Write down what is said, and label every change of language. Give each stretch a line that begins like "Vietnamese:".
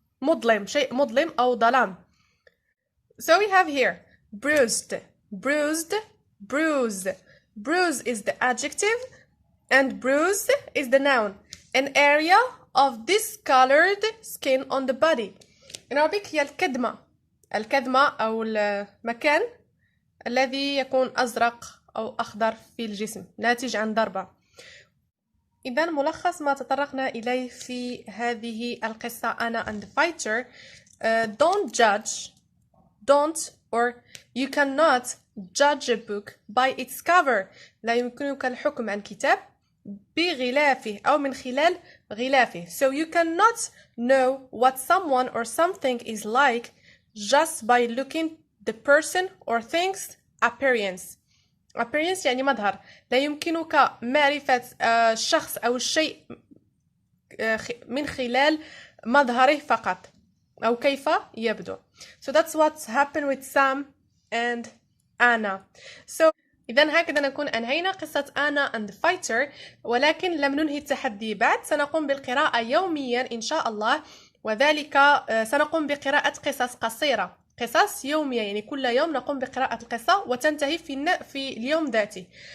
Arabic: مظلم. شيء مظلم أو ظلام.
English: So we have here bruised. Bruise is the adjective and bruise is the noun. An area of discolored skin on the body. In Arabic
Arabic: هي الكدمة أو المكان الذي يكون أزرق أو أخضر في الجسم ناتج عن ضربة. إذن ملخص ما تطرقنا إليه في هذه القصة أنا and the fighter.
English: Don't judge. Don't or you cannot judge a book by its cover.
Arabic: لا يمكنك الحكم عن كتاب بغلافه أو من خلال غلافه.
English: So you cannot know what someone or something is like just by looking the person or things appearance.
Arabic: Appearance يعني مظهر. لا يمكنك معرفة الشخص أو الشيء من خلال مظهره فقط أو كيف يبدو.
English: So that's what happened with Sam and Anna.
Arabic: So إذن هكذا نكون أنهينا قصة أنا and the fighter، ولكن لم ننهي التحدي بعد. سنقوم بالقراءة يوميا إن شاء الله، وذلك سنقوم بقراءة قصص قصيرة، قصص يومية، يعني كل يوم نقوم بقراءة القصة وتنتهي في اليوم ذاته.